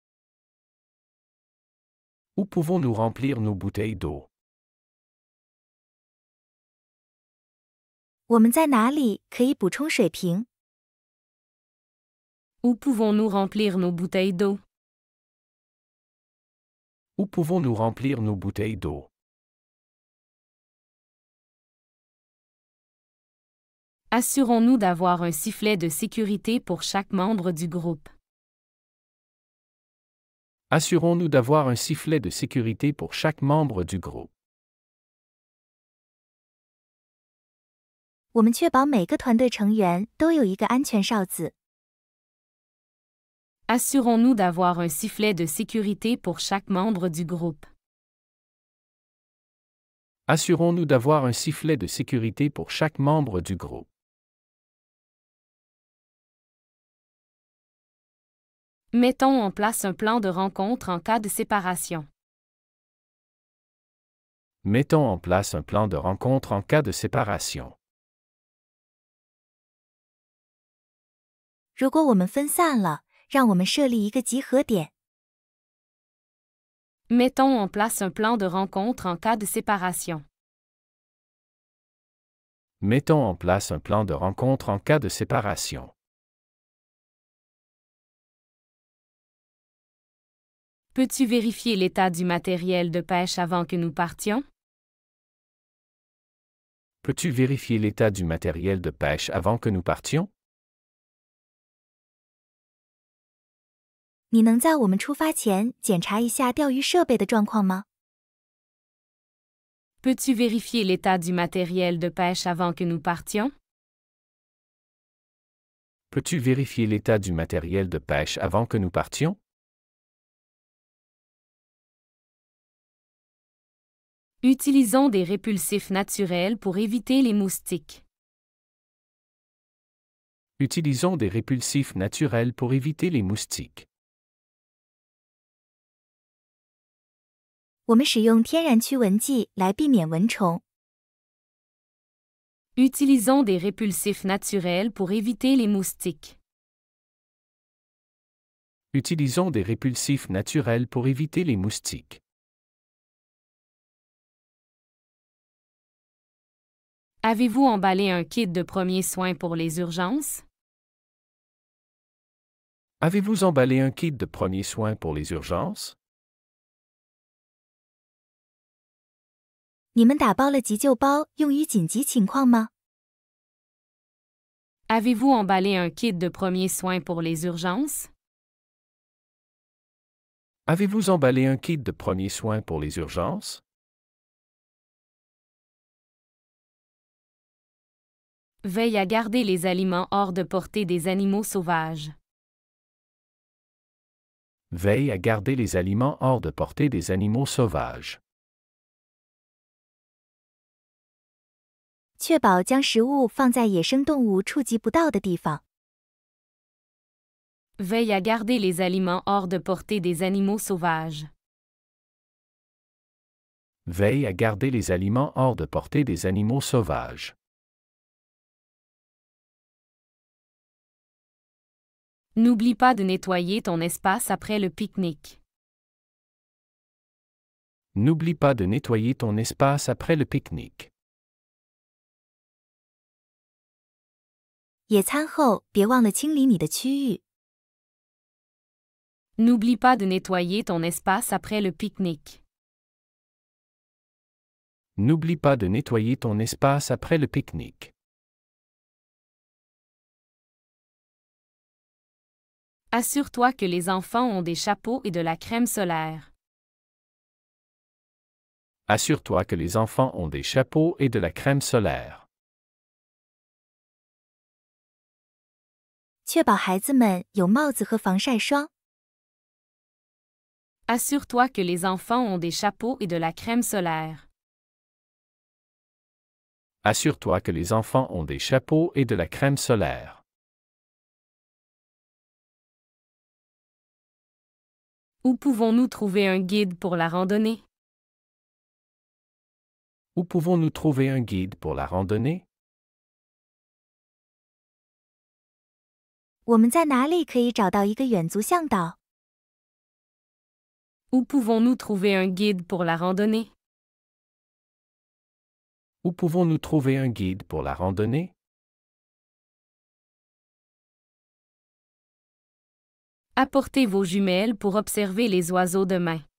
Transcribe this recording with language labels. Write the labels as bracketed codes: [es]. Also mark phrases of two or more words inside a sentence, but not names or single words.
[fr] Où pouvons-nous remplir nos bouteilles d'eau? [zh] 我们在哪里可以补充水瓶？ [fr] Où pouvons-nous remplir nos bouteilles d'eau? Où pouvons-nous remplir nos bouteilles d'eau? Assurons-nous d'avoir un sifflet de sécurité pour chaque membre du groupe. Assurons-nous d'avoir un sifflet de sécurité pour chaque membre du groupe. [zh] 我们确保每个团队成员都有一个安全哨子。 [fr] Assurons-nous d'avoir un sifflet de sécurité pour chaque membre du groupe. Assurons-nous d'avoir un sifflet de sécurité pour chaque membre du groupe. Mettons en place un plan de rencontre en cas de séparation. Mettons en place un plan de rencontre en cas de séparation. [zh] 如果我们分散了，让我们设立一个集合点。 [fr] Mettons en place un plan de rencontre en cas de séparation. Mettons en place un plan de rencontre en cas de séparation. Peux-tu vérifier l'état du matériel de pêche avant que nous partions? Peux-tu vérifier l'état du matériel de pêche avant que nous partions? [zh] 你能在我们出发前检查一下钓鱼设备的状况吗？ [fr] Peux-tu vérifier l'état du matériel de pêche avant que nous partions? Peux-tu vérifier l'état du matériel de pêche avant que nous partions? Utilisons des répulsifs naturels pour éviter les moustiques. Utilisons des répulsifs naturels pour éviter les moustiques. [zh] 我们使用天然驱蚊剂来避免蚊虫。 [fr] Utilisons des répulsifs naturels pour éviter les moustiques. Utilisons des répulsifs naturels pour éviter les moustiques. Avez-vous emballé un kit de premiers soins pour les urgences? Avez-vous emballé un kit de premiers soins pour les urgences? [zh] 你们打包了急救包用于紧急情况吗？ [fr] Avez-vous emballé un kit de premiers soins pour les urgences? Avez-vous emballé un kit de premiers soins pour les urgences? Veille à garder les aliments hors de portée des animaux sauvages. Veille à garder les aliments hors de portée des animaux sauvages. [zh] 确保将食物放在野生动物触及不到的地方。 [fr] Veille à garder les aliments hors de portée des animaux sauvages. Veille à garder les aliments hors de portée des animaux sauvages. N'oublie pas de nettoyer ton espace après le pique-nique. N'oublie pas de nettoyer ton espace après le pique-nique. [zh] 野餐后别忘了清理你的区域。 [fr] N'oublie pas de nettoyer ton espace après le pique-nique. N'oublie pas de nettoyer ton espace après le pique-nique. Assure-toi que les enfants ont des chapeaux et de la crème solaire. Assure-toi que les enfants ont des chapeaux et de la crème solaire. [zh] 确保孩子们有帽子和防晒霜。 [fr] Assure-toi que les enfants ont des chapeaux et de la crème solaire. Assure-toi que les enfants ont des chapeaux et de la crème solaire. Où pouvons-nous trouver un guide pour la randonnée? Où pouvons-nous trouver un guide pour la randonnée? [zh] 我们在哪里可以找到一个远足向导？ [fr] Où pouvons-nous trouver un guide pour la randonnée? Où pouvons-nous trouver un guide pour la randonnée? Apportez vos jumelles pour observer les oiseaux demain.